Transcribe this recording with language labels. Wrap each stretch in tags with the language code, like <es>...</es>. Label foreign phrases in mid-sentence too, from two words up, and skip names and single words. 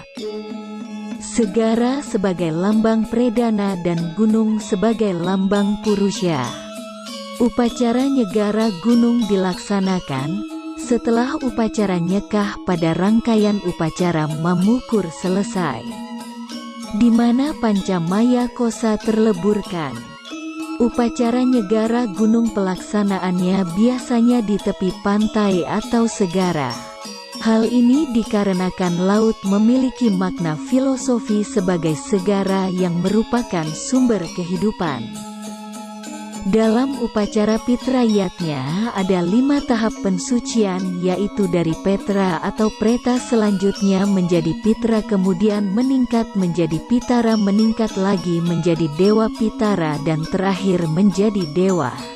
<id>Segara sebagai lambang Predana dan gunung sebagai lambang Purusha. Upacara nyegara gunung dilaksanakan setelah upacara nyekah pada rangkaian upacara Mamukur selesai, di mana Pancamaya Kosa terleburkan. Upacara nyegara gunung pelaksanaannya biasanya di tepi pantai atau segara. Hal ini dikarenakan laut memiliki makna filosofi sebagai segara yang merupakan sumber kehidupan. Dalam upacara Pitrayatnya ada 5 tahap pensucian, yaitu dari Petra atau Preta, selanjutnya menjadi Pitra, kemudian meningkat menjadi Pitara, meningkat lagi menjadi Dewa Pitara, dan terakhir menjadi Dewa.</id>